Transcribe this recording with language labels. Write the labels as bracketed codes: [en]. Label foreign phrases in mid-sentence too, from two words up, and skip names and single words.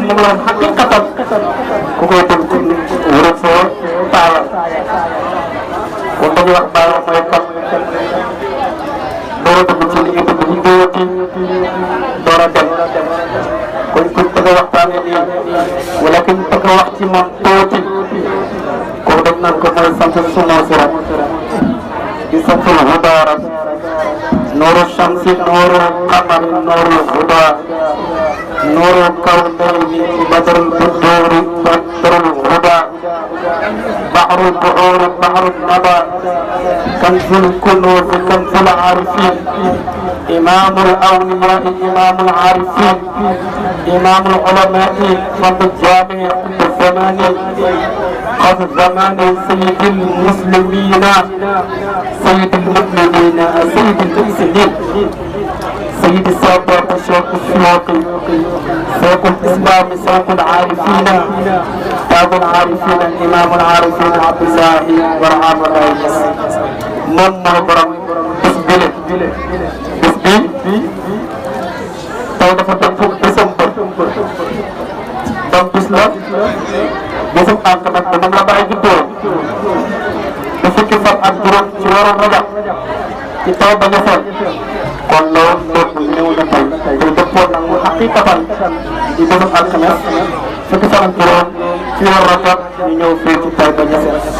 [wo] ne moom xaqiqatan ku koy dégg wërëb foo taawal kon dañuy wax bàyyi mooy kan door a dugg ci li nga dugg ñu dóoti door a dem kon kuñ bëgg a waxtaanee nii wala kuñ bëgg a wax ci moom tuuti kooku dañ naan ko mooy sant suma sirat di sant [ar] هدارا نور الشمس نور القمر نور الهدى نور الكونين بدر البدور بدر الهدى بحر البحور بحر النبى كنز الكنوز كنز العارفين إمام الأولياء إمام العارفين إمام العلماء فرد الجامع الزمان قد الزمان سيد المسلمين سيد المؤمنين سيد المحسنين سيد السادات الشيخ الشيوخي سيق الإسلام سيق العارفين تاج العارفين الإمام العارفين عبد الله برهام الرئيس [wo] moom mooy borom bis bile bis bi tey dafa dëpp bisam bët donc bis la bisam ànd nag moom la bàyyi juddoo bu fukki fan ak juróom ci waroon rajab ci taw ba ñu xool kon loolu dootul ñëw na tey day dëppoon nag mu xaqiqatan di bisam alxames fukki fan ak juróom ci waroon rajab ñu ñëw fii ci taw ba ñu